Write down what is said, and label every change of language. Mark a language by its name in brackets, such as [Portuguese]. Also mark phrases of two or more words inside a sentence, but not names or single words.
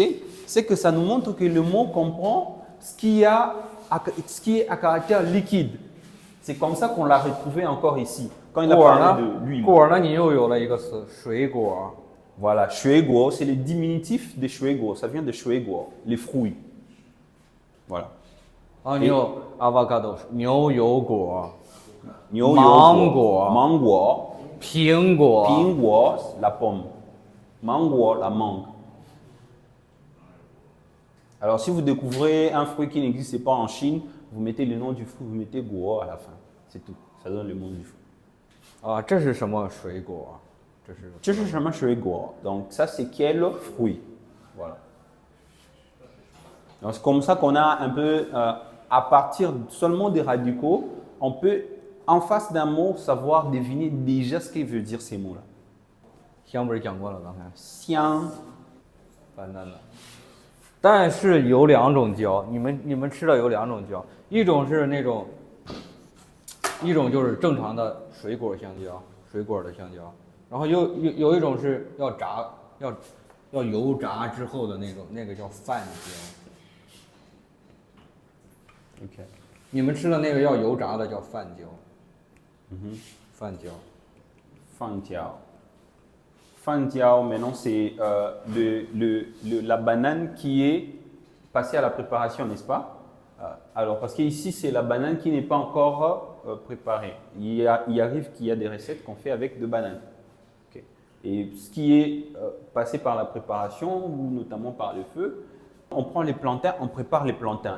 [French] C'est que ça nous montre que le mot comprend ce qui est à caractère liquide. C'est comme ça qu'on l'a retrouvé encore ici. Quand il a parlé de l'huile. Voilà, shuiguo, c'est le diminutif de shuiguo. Ça vient de shuiguo, les fruits. Voilà. [Chinese] avocado, 牛油果。 mango, 苹果 [French] la pomme, mango, la mangue. Alors, si vous découvrez un fruit qui n'existe pas en Chine, vous mettez le nom du fruit, vous mettez guo à la fin. C'est tout. Ça donne le nom du fruit. [Chinese] 啊，这是什么水果？这是什么水果? [French] Donc, ça, c'est quel fruit? Voilà. Donc, c'est comme ça qu'on a un peu, à partir seulement des radicaux, on peut, en face d'un mot, savoir deviner déjà ce qu'il veut dire ces mots-là. [Chinese] 香不是讲过了刚才？香，完蛋了。但是有两种椒，你们吃的有两种椒，一种是那种，一种就是正常的水果香蕉，水果的香蕉，然后有一种是要炸，要油炸之后的那种，那个叫饭椒。 OK。你们吃的那个要油炸的叫饭椒。饭椒。饭椒。饭椒, [French] maintenant c'est la banane qui est passée à la préparation, n'est-ce pas? Alors, parce qu'ici c'est la banane qui n'est pas encore préparée. Il arrive qu'il y a des recettes qu'on fait avec de bananes. Okay. Et ce qui est passé par la préparation, ou notamment par le feu, on prend les plantains, on prépare les plantains.